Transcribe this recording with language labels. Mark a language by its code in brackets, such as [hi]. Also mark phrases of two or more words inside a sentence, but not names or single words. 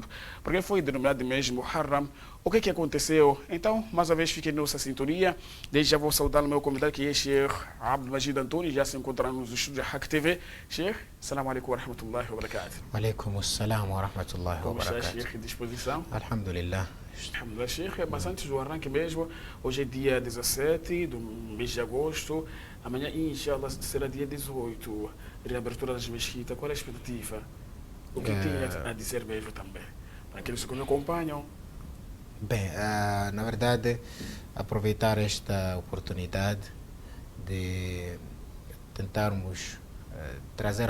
[pt] Porque foi denominado de mês de Muharram. O que aconteceu? Então, mais uma vez, fiquem na nossa sintonia. Desde já vou saudar o meu convidado, que é Sheikh Abdelmajid Antônio, já se encontramos no estúdio da Haqq TV. Sheikh, [ar] السلام عليكم ورحمة الله وبركاته. وعليكم السلام ورحمة الله وبركاته. [pt] Como está, Sheikh, em disposição? Alhamdulillah. Alhamdulillah, Sheikh. Mas antes do arranque mesmo, hoje é dia 17 do mês de agosto. Amanhã, inshallah, será dia 18, reabertura das mesquitas. Qual é a expectativa? O que tem a dizer mesmo também? Para aqueles que nos acompanham. Bem, na verdade, aproveitar esta oportunidade de tentarmos trazer